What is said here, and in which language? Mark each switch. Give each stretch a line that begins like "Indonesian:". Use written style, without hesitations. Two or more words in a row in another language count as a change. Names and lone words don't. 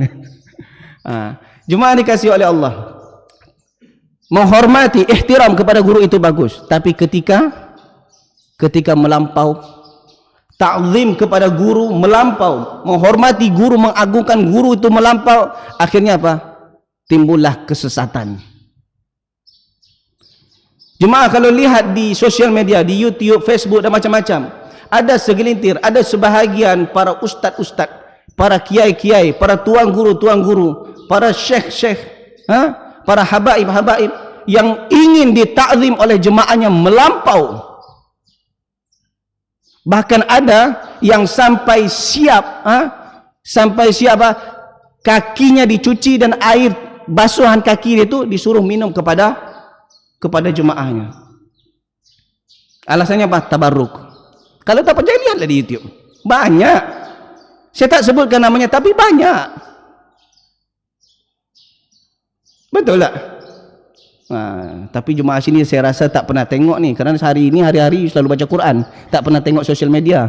Malay: Jemaah dikasihi oleh Allah, menghormati, ihtiram kepada guru itu bagus, tapi ketika melampau, ta'zim kepada guru melampau, menghormati guru, mengagungkan guru itu melampau, akhirnya apa? Timbullah kesesatan. Jemaah kalau lihat di sosial media, di YouTube, Facebook dan macam-macam, ada segelintir, ada sebahagian para ustaz-ustaz, para kiai-kiai, para tuan guru, para syekh-syekh, para habaib-habaib yang ingin ditakzim oleh jemaahnya melampau. Bahkan ada yang sampai siap kakinya dicuci dan air basuhan kaki itu disuruh minum kepada jemaahnya. Alasannya apa? Tabarruk. Kalau tak percaya, lihatlah di YouTube. Banyak. Saya tak sebutkan namanya, tapi banyak. Betul tak? Tapi jemaah sini saya rasa tak pernah tengok ni, kerana hari-hari selalu baca Quran, tak pernah tengok sosial media.